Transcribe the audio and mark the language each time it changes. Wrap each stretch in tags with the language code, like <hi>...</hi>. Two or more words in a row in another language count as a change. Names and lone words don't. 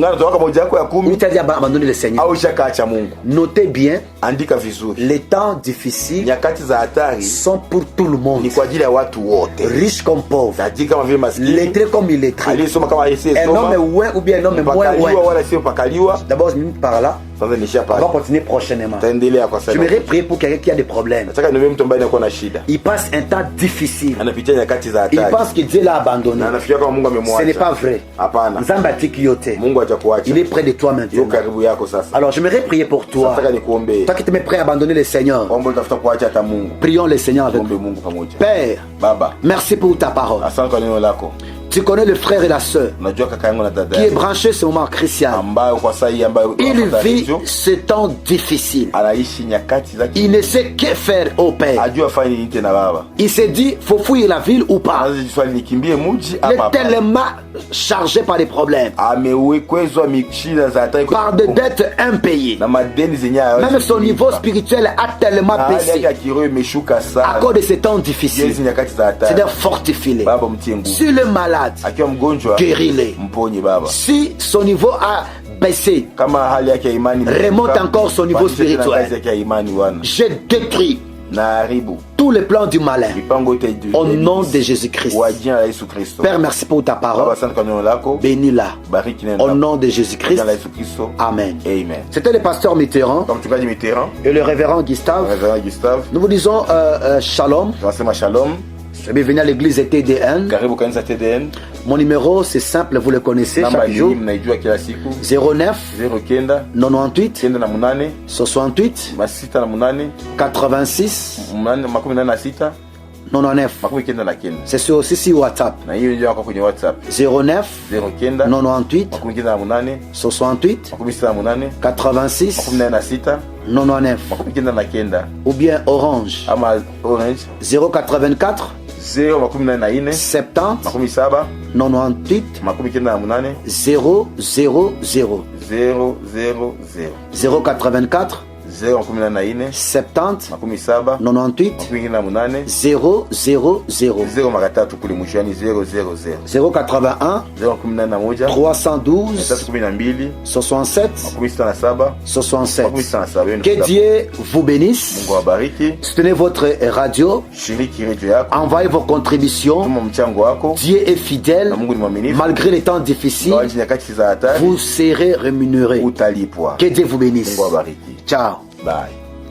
<fr>Ou tu as dit abandonner le Seigneur? Notez bien, les temps difficiles sont pour tout le monde, riche comme pauvre, lettré comme illettré, un homme ouin ou bien un homme moins ouin. D'abord je me par là.</fr> <sw>Sasa nishapata.</sw> <fr>On va continuer prochainement.</fr> <sw>Taendelea kwa sasa.</sw> <fr>J'aimerais prier pour quelqu'un qui a des problèmes.</fr> <sw>Nataka niwe mtu ambaye anakuwa na shida.</sw> <fr>Il passe un temps difficile.</fr> <sw>Anapitia nyakati za</sw> <fr>Il</fr> <sw>hatari.</sw> <fr>pense que Dieu l'a abandonné.</fr> <sw>Na anafikiria kama Mungu amemwacha.</sw> <fr>Ce n'est pas vrai.</fr> <sw>Hapana.</sw> <ln>Nzambe atiki yote.</ln> <sw>Mungu hajakuacha.</sw> <fr>Il est près de toi</fr> <sw>Yuko</sw> <fr>maintenant.</fr> <sw>karibu yako sasa.</sw> <fr>Alors j'aimerais prier pour toi.</fr> <sw>Nataka nikuombe.</sw> <fr>Toi qui t'es prêt à abandonner le Seigneur.</fr> <sw>Omba utafuta kuacha hata Mungu.</sw> <fr>Prions le Seigneur avec</fr> <sw>Ombe</sw> <fr>nous.</fr> <sw>Mungu pamoja.</sw> <fr>Père,</fr> <sw>Baba,</sw> <fr>merci pour ta parole.</fr> <sw>asante kwa neno lako.</sw> <fr>Tu connais le frère et la sœur</fr> <sw>Unajua kaka yangu na dada</sw> <fr>qui est</fr> <sw>yangu</sw> <fr>branché ce moment Christian.</fr> <sw>ambayo kwa saa hii ambayo</sw> <fr>Il</fr> <sw>anafuata</sw> <fr>vit</fr> <sw>redio,</sw> <fr>ce temps difficile.</fr> <sw>anaishi nyakati zake.</sw> <fr>Il ne sait que faire au Père.</fr> <sw>Ajua afanye nini tena baba.</sw> <fr>Il s'est dit, faut fuir la ville ou pas.</fr> <sw>Anaanza jiswali nikimbie mji</sw> <fr>Il</fr> <sw>ama</sw> <fr>est</fr> <sw>hapana.</sw> <fr>tellement chargé par des problèmes,</fr> <sw>Amewekwezwa shida za hatari</sw> <fr>par des dettes impayées.</fr> <sw>na madeni zenye hawezi</sw> <fr>Même son</fr> <sw>kulipa.</sw> <fr>niveau spirituel a tellement</fr> <sw>Na hali yake</sw> <fr>baissé</fr> <sw>ya kiroho imeshuka</sw> <fr>à</fr> <sw>sana.</sw> <fr>cause de ces temps</fr> <sw>Hizi</sw> <fr>difficiles.</fr> <sw>nyakati za hatari.</sw> <fr>C'est-à-dire fortifie-les.</fr> <sw>Baba mtie nguvu.</sw> <fr>Si le malade,</fr> <sw>Akiwa mgonjwa</sw> <fr>guéris-les.</fr> <sw>mponye baba.</sw> <fr>Si son niveau a baissé,</fr> <sw>Kama hali yake ya imani</sw> <fr>remonte encore son niveau</fr> <sw>pandisha tena</sw> <fr>spirituel.</fr> <sw>ngazi yake ya imani wana.</sw> <fr>Je détruis</fr> <sw>Na haribu</sw> <fr>tous les plans du malin</fr> <sw>mipango yote</sw> <fr>au nom de Jésus-Christ.</fr> <sw>Kwa jina la Yesu Kristo.</sw> <fr>Père, merci pour ta</fr> <sw>Baba,</sw> <fr>parole.</fr> <sw>asante kwa neno lako.</sw> <fr>Bénis-la</fr> <sw>Bariki neno</sw> <fr>au</fr> <sw>lako.</sw> <fr>nom de</fr> <sw>Kwa</sw> <fr>Jésus-Christ.</fr> <sw>jina la Yesu Kristo.</sw> <fr>Amen.</fr> <sw>Amen.</sw> <fr>C'était le pasteur Mitterrand</fr> <sw>Kwa mchungaji Mitterrand,</sw> <fr>et le révérend Gustave.</fr> <sw>Reverend Gustave,</sw> <fr>Nous vous disons shalom.</fr> <sw>tunasema shalom.</sw> <fr>Bienvenue à l'église TDN.</fr> <sw>Karibu kanisa TDN.</sw> <fr>Mon numéro c'est simple, vous le connaissez</fr> <sw>Namba</sw> <fr>chaque</fr> <sw>hii</sw> <fr>jour.</fr> <sw>mnaijua kila siku.</sw> <fr>09</fr> <sw>09</sw> <fr>98</fr> <sw>98</sw> <fr>68</fr> <sw>68</sw> <fr>86</fr> <sw>86</sw> <fr>99.</fr> <sw>99.</sw> <fr>C'est aussi sur WhatsApp.</fr> <sw>Na hiyo ndio yako kwenye WhatsApp.</sw> <fr>09</fr> <sw>09</sw> <fr>98</fr> <sw>98</sw> <fr>68</fr> <sw>68</sw> <fr>86</fr> <sw>86</sw> <fr>99</fr> <sw>99</sw> <fr>ou bien Orange</fr> <sw>ama Orange</sw> <fr>084</fr> <sw>084</sw> <fr>70</fr> <sw>77</sw> <fr>98</fr> <sw>98</sw> <fr>000</fr> <sw>000</sw> <fr>084</fr> <sw>084</sw> <fr>70</fr> <sw>77</sw> <fr>98</fr> <sw>98</sw> <fr>000</fr> <sw>0 mara tatu kule mwisho, yani 000</sw> <fr>081</fr> <sw>011</sw> <fr>312</fr> <sw>312</sw> <fr>67</fr> <sw>67</sw> <fr>67.</fr> <sw>67.</sw> <fr>Que Dieu vous bénisse.</fr> <sw>Mungu awabariki.</sw> <fr>Soutenez votre radio.</fr> <sw>Shiriki redio yako,</sw> <fr>Envoyez vos contributions.</fr> <sw>tuma mchango wako,</sw> <fr>Dieu est fidèle.</fr> <sw>na Mungu ni mwaminifu.</sw> <fr>Malgré les temps difficiles,</fr> <sw>Kwa nyakati za hatari</sw> <fr>vous serez rémunéré.</fr> <sw>utalipwa.</sw> <fr>Que Dieu vous bénisse.</fr> <sw>Mungu awabariki.</sw> <fr>Ciao.</fr> <sw>Bye.</sw>